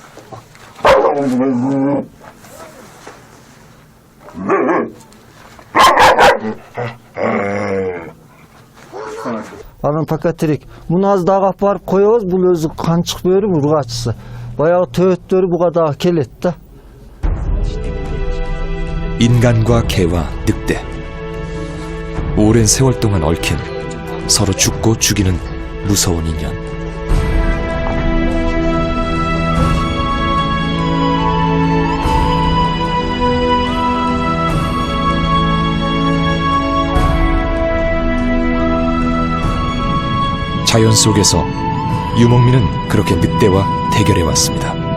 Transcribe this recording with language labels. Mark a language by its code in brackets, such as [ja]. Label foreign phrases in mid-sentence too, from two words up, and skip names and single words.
[ky] Анан пока тирек. Муну аз дагы алып барып коебуз, бул өзү канчык бөөрү, ургачысы. Баягы төбөттөрү буга дагы келет да. [ko] 인간과 개와 늑대. 오랜 세월 동안 얽힌 서로 죽고 죽이는 무서운 인연. 자연 속에서 유목민은 그렇게 늑대와 대결해 왔습니다.